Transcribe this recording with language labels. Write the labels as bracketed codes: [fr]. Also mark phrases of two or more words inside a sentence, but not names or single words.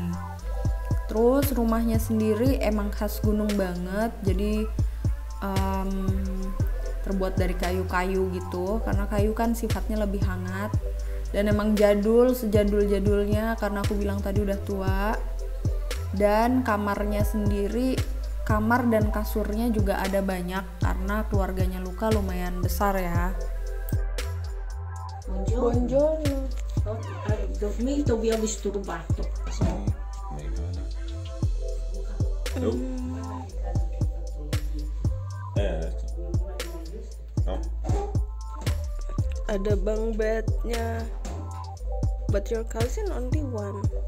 [id] Terus rumahnya sendiri emang khas gunung banget, jadi terbuat dari kayu-kayu gitu, karena kayu kan sifatnya lebih hangat dan emang jadul, sejadul-jadulnya karena aku bilang tadi udah tua. Dan kamarnya sendiri, kamar dan kasurnya juga ada banyak karena keluarganya Luca lumayan besar ya. [it] Buongiorno. Hai dormito, vi ho disturbato. No. No. [id] Ada bunk bednya, [en] but your cousin only one.